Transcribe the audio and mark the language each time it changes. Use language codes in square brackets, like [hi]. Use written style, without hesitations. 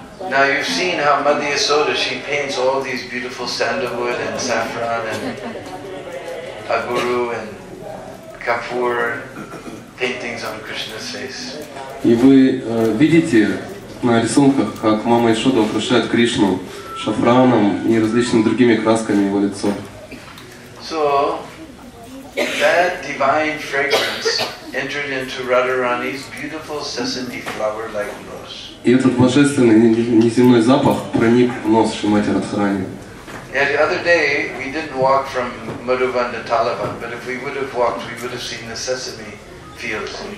[en] Now you've seen how Mother Yasoda, she paints all these beautiful sandalwood and saffron and aguru and kapoor paintings on Krishna's face. [ru] И вы видите на рисунках, как мама Ишода украшает Кришну шафраном и различными другими красками его лицо. [en] So that divine fragrance entered into Radharani's beautiful sesame flower-like nose. [ru] И этот божественный неземной запах проник в нос Шримати Радхарани. [en] The other day we didn't walk from Madhuvan to Talavan, but if we would have walked, we would have seen the sesame fields.